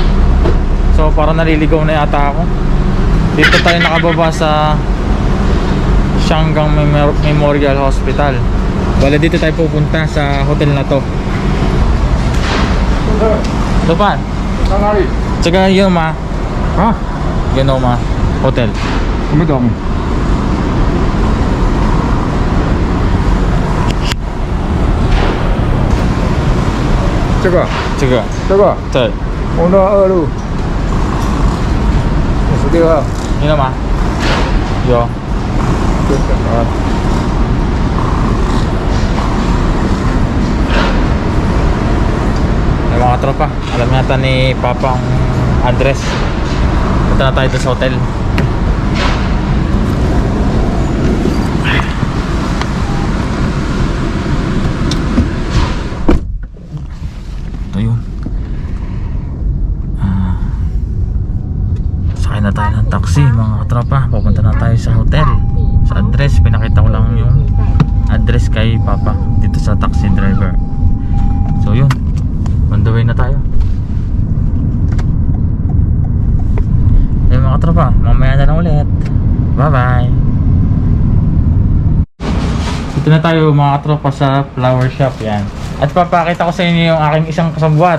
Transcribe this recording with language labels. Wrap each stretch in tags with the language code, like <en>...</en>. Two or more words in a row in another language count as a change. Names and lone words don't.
<tl>So parang naliligaw na yata ako. Dito tayo nakababa sa Sianggang Memorial Hospital. Bale dito tayo pupunta sa hotel na to. Depan. Tsaka yun ma. Ah, Yun o ma. Hotel. kumidong.</tl> <zh>这个，这个这个，对， 562路，56号，你知道吗？有。对啊。</zh> <tl>Ay mga tropa, alam yata ni Papa ang address. Punta na tayo doon sa hotel. Ito yun. Sakay na tayo ng taxi mga tropa. Pupunta na tayo sa hotel. Sa address, pinakita ko lang yung address kay Papa dito sa taxi driver. So yun,</tl> <en>on the way</en> <tl>na tayo. Ayun mga tropa, mamaya na lang ulit.</tl> <en>Bye bye.</en> <tl>Dito na tayo mga katropa sa</tl> <en>flower shop.</en> <tl>Yan. At papakita ko sa inyo yung aking isang kasabwat.</tl>